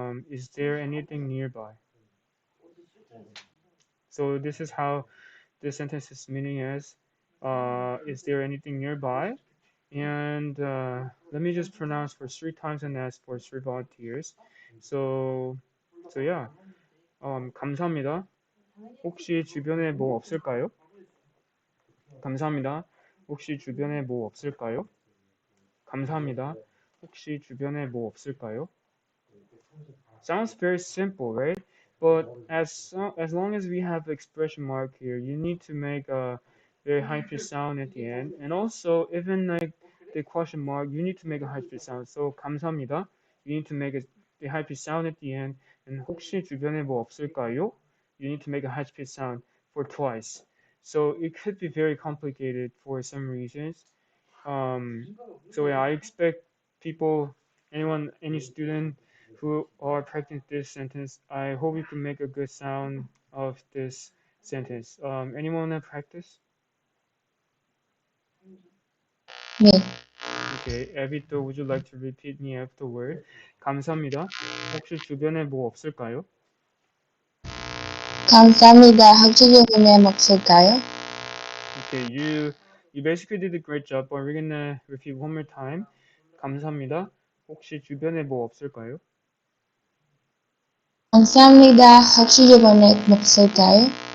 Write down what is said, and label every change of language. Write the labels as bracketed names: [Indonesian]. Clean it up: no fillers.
[English] Is there anything nearby? So this is how the sentence's meaning is there anything nearby? And let me just pronounce for 3 times and ask for 3 volunteers. So yeah. [Korean] 감사합니다. 혹시 주변에 뭐 없을까요? 감사합니다. 혹시 주변에 뭐 없을까요? 감사합니다. 혹시 주변에 뭐 없을까요? [English] Sounds very simple, right? But as long as we have the expression mark here, you need to make a very high pitch sound at the end. And also, even like the question mark, you need to make a high pitch sound. [Korean] So 감사합니다. [English] You need to make the high pitch sound at the end. [Korean] And 혹시 주변에 뭐 없을까요? [English] You need to make a high pitch sound for twice. So it could be very complicated for some reasons. So yeah, I expect people, any student who are practicing this sentence, I hope you can make a good sound of this sentence. Anyone have practice? [Korean] 네. [English] Okay, Evito, would you like to repeat me afterward? [Korean] 감사합니다. 혹시 주변에 뭐 없을까요? 감사합니다. 혹시 주변에 뭐 없을까요? [English] Okay, you basically did a great job, but we're gonna repeat one more time. [Korean] 감사합니다. 혹시 주변에 뭐 없을까요? 감사합니다. 혹시 주변에 뭐 없을까요?